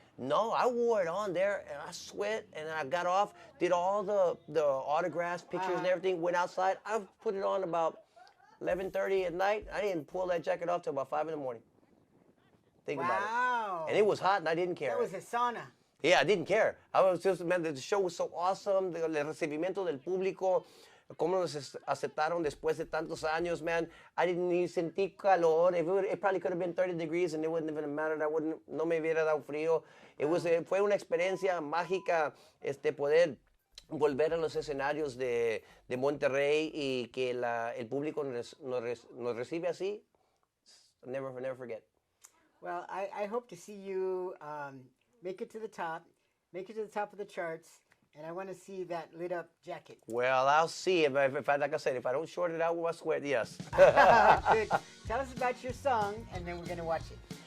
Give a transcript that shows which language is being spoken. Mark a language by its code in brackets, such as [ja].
[en] No, I wore it on there, and I sweat, and I got off, did all the autographs, pictures, and everything, went outside. I put it on about 11:30 at night. I didn't pull that jacket off till about 5 in the morning. Think about it. And it was hot, and I didn't care. That was a sauna. Yeah, I didn't care. I was just, man, the show was so awesome, [es] el recibimiento del público, cómo nos aceptaron después de tantos años, [en] man. I didn't even [es] sentir calor. [en] It probably could have been 30 degrees and it wouldn't even matter. [es] No me hubiera dado frío. Fue una experiencia mágica poder volver a los escenarios de Monterrey y que el público nos recibe así. [en] Never forget. Well, I hope to see you make it to the top of the charts. And I want to see that lit up jacket. Well, I'll see. If like I said, if I don't short it out with my sweat, yes. Good. Tell us about your song, and then we're going to watch it.